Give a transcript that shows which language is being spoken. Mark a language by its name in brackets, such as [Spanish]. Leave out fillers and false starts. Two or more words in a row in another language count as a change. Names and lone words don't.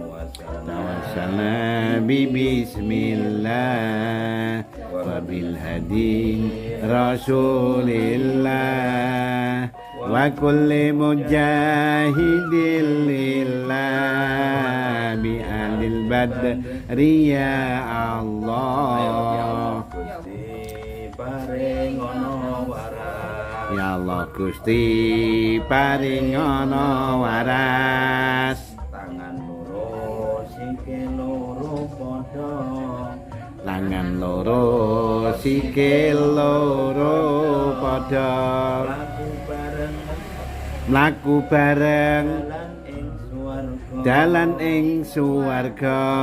[Arabic] توسلنا بسم الله وبالهادي رسول الله وكل مجاهد لله بأهل البدر يا الله. يا الله [Javanese] Gusti paringono waras. Tangan loro sikil loro padha. Tangan loro sikil loro padha. Mlaku bareng dalan ing swarga.